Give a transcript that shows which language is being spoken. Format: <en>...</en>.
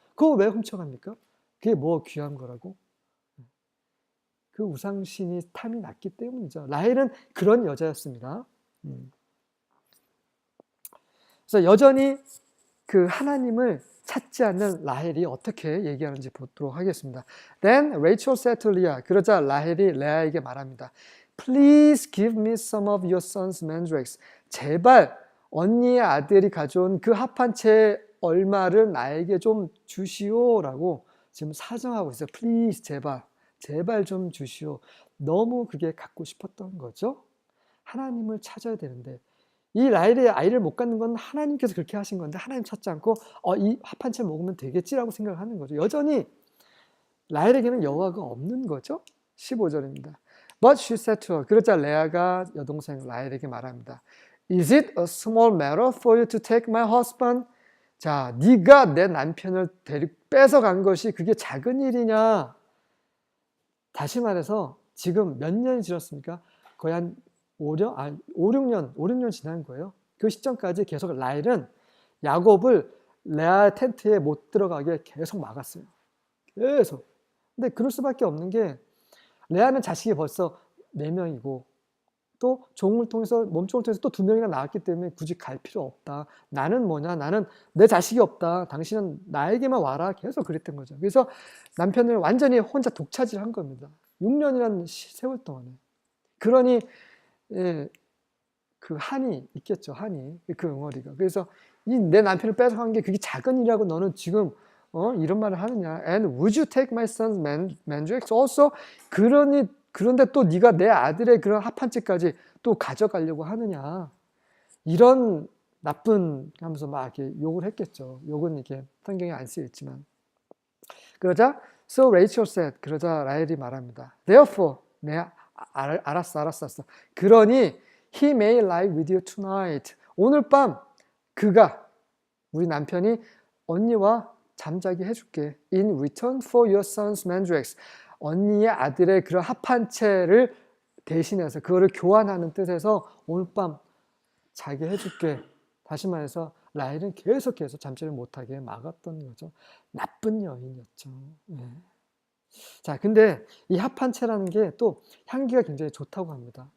<ko>그거 왜 훔쳐갑니까? 그게 뭐 귀한 거라고? 그 우상신이 탐이 났기 때문이죠. 라헬은 그런 여자였습니다. 그래서 여전히 그 하나님을 찾지 않는 라헬이 어떻게 얘기하는지 보도록 하겠습니다.</ko> <en>Then Rachel said to Leah,</en> <ko>그러자 라헬이 레아에게 말합니다.</ko> <en>Please give me some of your son's mandrakes.</en> <ko>제발 언니의 아들이 가져온 그 합한채 얼마를 나에게 좀 주시오라고 지금 사정하고 있어요.</ko> <en>Please,</en> <ko>제발 좀 주시오. 너무 그게 갖고 싶었던 거죠. 하나님을 찾아야 되는데 이 라헬이 아이를 못 갖는 건 하나님께서 그렇게 하신 건데 하나님 찾지 않고 이 합한채 먹으면 되겠지라고 생각을 하는 거죠. 여전히 라헬에게는 여호와가 없는 거죠. 15절입니다.</ko> <en>But she said to her,</en> <ko>그러자 레아가 여동생 라헬에게 말합니다.</ko> <en>Is it a small matter for you to take my husband?</en> <ko>자, 네가 내 남편을 뺏어간 것이 그게 작은 일이냐? 다시 말해서 지금 몇 년이 지났습니까? 거의 한 5, 6년 지난 거예요. 그 시점까지 계속 라헬은 야곱을 레아 텐트에 못 들어가게 계속 막았어요. 계속. 근데 그럴 수밖에 없는 게 레아는 자식이 벌써 4명이고 또 몸종을 통해서 또 2명이나 낳았기 때문에 굳이 갈 필요 없다. 나는 뭐냐? 나는 내 자식이 없다. 당신은 나에게만 와라. 계속 그랬던 거죠. 그래서 남편을 완전히 혼자 독차지한 겁니다. 6년이라는 세월 동안에. 그러니 그 한이 있겠죠. 한이. 그 응어리가. 그래서 내 남편을 뺏어간 게 그게 작은 일이라고 너는 지금 이런 말을 하느냐.</ko> <en>And would you take my son's mandrakes also?</en> <ko>그런데 또 네가 내 아들의 그런 합한채까지 또 가져가려고 하느냐. 이런 나쁜 하면서 막 이렇게 욕을 했겠죠. 욕은 이렇게 성경에 안 쓰여 있지만. 그러자</ko> <en>So Rachel said,</en> <ko>그러자 라헬이 말합니다.</ko> <en>Therefore,</en> <ko>알았어. 그러니</ko> <en>he may lie with you tonight.</en> <ko>오늘 밤 우리 남편이 언니와 잠자게 해줄게.</ko> <en>In return for your son's mandrakes.</en> <ko>언니의 아들의 그런 합한채를 대신해서 그거를 교환하는 뜻에서 오늘 밤 자게 해줄게. 다시 말해서 라헬은 계속해서 잠자를 못하게 막았던 거죠. 나쁜 여인이었죠. 네. 자, 근데 이 합한채라는 게 또 향기가 굉장히 좋다고 합니다.</ko>